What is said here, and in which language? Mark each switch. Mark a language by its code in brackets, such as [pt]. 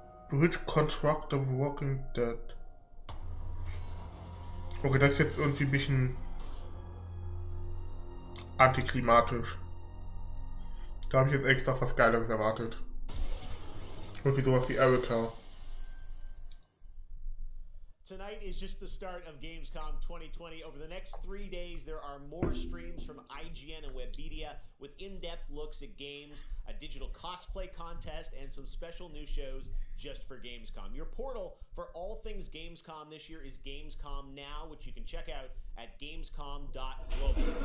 [en] Bridge Construct of Walking Dead. [de] Okay, das ist jetzt irgendwie ein bisschen antiklimatisch. Da habe ich jetzt extra was Geileres erwartet. Irgendwie sowas wie Erika. [en] Tonight is just the start of Gamescom 2020. Over the next 3 days, there are more streams from IGN and Webedia with in-depth looks at games, a digital cosplay contest, and some special new shows just for Gamescom. Your portal for all things Gamescom this year is Gamescom Now, which you can check out at gamescom.global.